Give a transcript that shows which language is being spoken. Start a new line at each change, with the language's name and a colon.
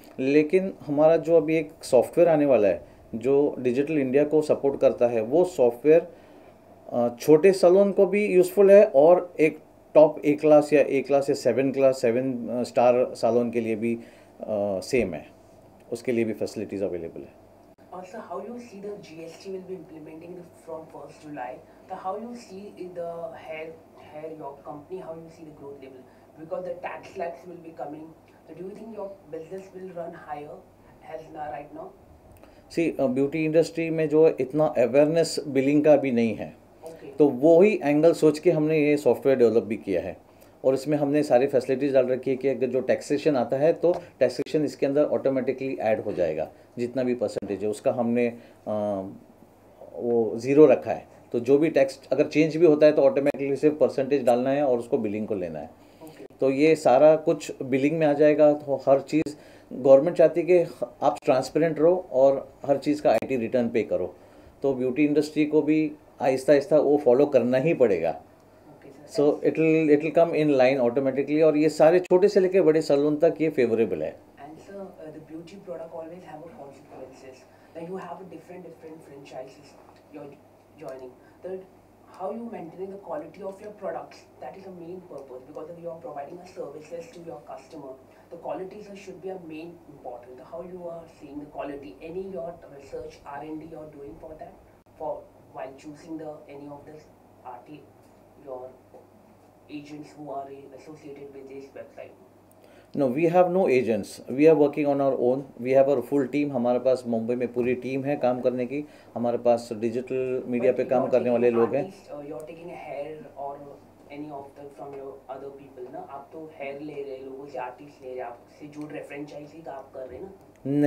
Hindi: लेकिन हमारा जो अभी एक सॉफ्टवेयर आने वाला है जो डिजिटल इंडिया को सपोर्ट करता है, वो सॉफ्टवेयर छोटे सैलून को भी यूज़फुल है और एक टॉप A क्लास या A क्लास या 7 स्टार सैलून के लिए भी सेम है, उसके लिए भी फैसिलिटीज़ अवेलेबल है।
English: Also, how you see the GST will be implementing from 1st July? How you see in the hair your company, how you see the growth level? Because the tax lakhs will be coming. So do you think your business will run higher as right now?
Hindi: Beauty industry में जो इतना awareness billing का भी नहीं है,
English: Okay.
Hindi: तो वो ही angle सोच के हमने ये सॉफ्टवेयर डेवलप भी किया है। और इसमें हमने सारी फैसिलिटीज़ डाल रखी है कि अगर जो टैक्सेशन आता है तो टैक्सेशन इसके अंदर ऑटोमेटिकली ऐड हो जाएगा, जितना भी परसेंटेज है उसका हमने वो ज़ीरो रखा है। तो जो भी टैक्स अगर चेंज भी होता है तो ऑटोमेटिकली सिर्फ परसेंटेज डालना है और उसको बिलिंग को लेना है। तो ये सारा कुछ बिलिंग में आ जाएगा। तो हर चीज़ गवर्नमेंट चाहती है कि आप ट्रांसपेरेंट रहो और हर चीज़ का आईटी रिटर्न पे करो। तो ब्यूटी इंडस्ट्री को भी आहिस्ता आहिस्ता वो फॉलो करना ही पड़ेगा।
English: so it will come in line automatically,
Hindi: और ये सारे छोटे से लेके बड़े सैलून तक ये फेवरेबल है।
English: And sir, the beauty product always have a consequences. Like you have a different franchises you're joining. That how you maintaining the quality of your products, that is the main purpose, because if you are providing a services to your customer, the qualities should be a main important. How you are seeing the quality, any your research R&D you're doing for that, for while choosing the any of this RT, your agents who are associated with this website. No, we have no agents, we are working on our own, we have our full team.
Hindi: हमारे पास मुंबई में पूरी team है काम करने की। हमारे पास digital media पे काम करने वाले लोग हैं।
English: You're taking a hair or any of the from your other people
Hindi: ना, आप तो hair ले रहे हैं लोगों से, आर्टिस्ट ले रहे हैं, आपसे जो फ्रेंचाइजी का आप कर रहे हैं ना।